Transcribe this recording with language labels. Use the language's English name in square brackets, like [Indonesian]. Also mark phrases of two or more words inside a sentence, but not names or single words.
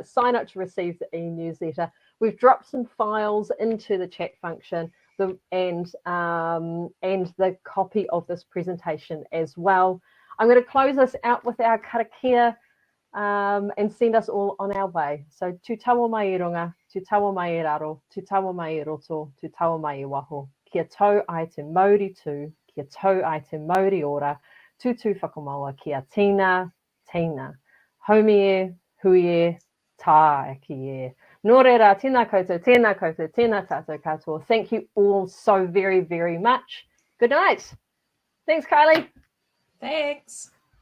[English] Sign up to receive the e-newsletter. We've dropped some files into the chat function, and the copy of this presentation as well. I'm going to close us out with our karakia and send us all on our way. So, [Māori] tu tawa mai I runga, tu tawa mai I raro, tu tawa mai I roto, tu tawa mai I waho. Kia tau ai te mauri tū, kia tau ai te mauri ora, tutu whakamaua kia tina, Haumi e, hui e, tā e ki e. Nō reira, tēnā koutou, tēnā tātou katoa. [English] Thank you all so very, very much. Good night. Thanks, Kylie. Thanks.